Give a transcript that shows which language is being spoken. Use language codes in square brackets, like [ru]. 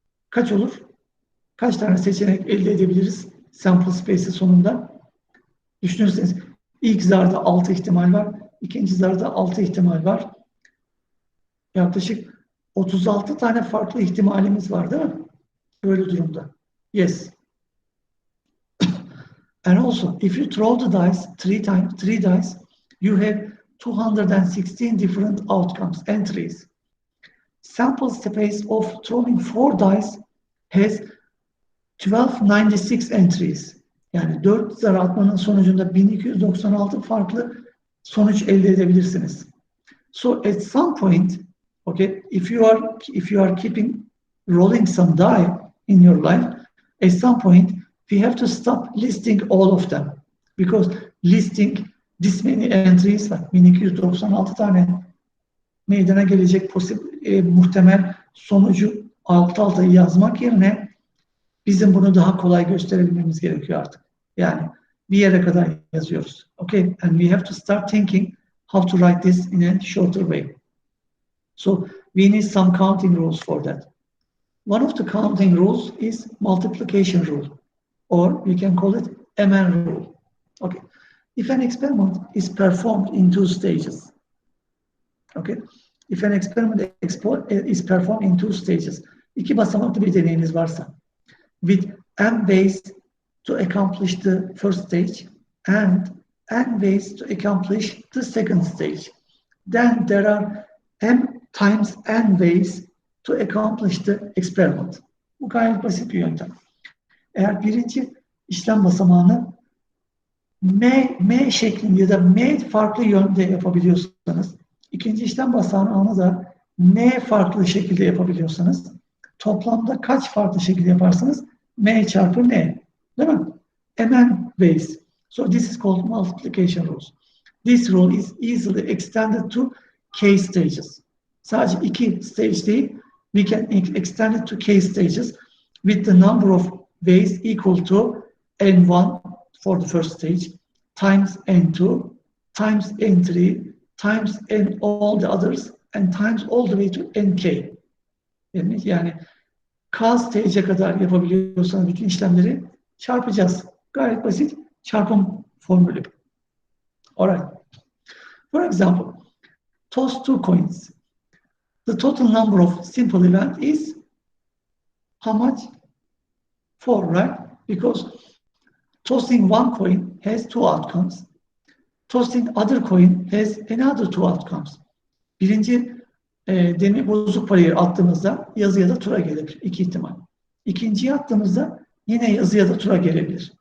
[tr] Kaç olur? Kaç tane seçenek elde edebiliriz sample space'i sonunda? Düşünürseniz ilk zarda 6 ihtimal var, ikinci zarda 6 ihtimal var. Yaklaşık 36 tane farklı ihtimalimiz var, değil mi? Böyle durumda. Yes. [en] And also, if you throw the dice 3 dice, you have 216 different outcomes, entries. Sample space of throwing 4 dice has 1296 entries. [tr] Yani 4 zar atmanın sonucunda 1296 farklı sonuç elde edebilirsiniz. [en] So at some point, okay, if you are keeping rolling some die in your life, at some point we have to stop listing all of them, because listing this many entries, [tr] 1296 tane meydana gelecek muhtemel sonucu alt alta yazmak yerine bizim bunu daha kolay gösterebilmemiz gerekiyor artık. Yani bir yere kadar yazıyoruz. [en] Okay, and we have to start thinking how to write this in a shorter way. So we need some counting rules for that. One of the counting rules is multiplication rule, or we can call it MN rule. Okay, if an experiment is performed in 2 stages, okay, if an experiment is performed in 2 stages, [tr] 2 basamaklı bir deneyiniz varsa, [en] with m ways to accomplish the first stage and n ways to accomplish the second stage, then there are m times n ways to accomplish the experiment. [tr] Bu gayet basit bir yöntem. Eğer birinci işlem basamağını m şeklinde ya da m farklı yönde yapabiliyorsanız, ikinci işlem basamağını da n farklı şekilde yapabiliyorsanız, toplamda kaç farklı şekilde yaparsanız m çarpı n, değil mi? [en] Mn ways. So this is called multiplication rules. This rule is easily extended to k stages. [tr] Sadece 2 stage değil, [en] we can extend it to k stages with the number of ways equal to n1 for the first stage times n2 times n3 times n all the others and times all the way to nk. [tr] Yani k stage'e kadar yapabiliyorsanız bütün işlemleri çarpacağız. Gayet basit çarpım formülü. [en] Alright. For example, toss 2 coins. The total number of simple event is how much? 4, right? Because tossing 1 coin has 2 outcomes. Tossing other coin has another 2 outcomes. [tr] Birinci deneme bozuk parayı attığımızda yazı ya da tura gelebilir. 2 ihtimal. İkinciye attığımızda yine yazı ya da tura gelebilir.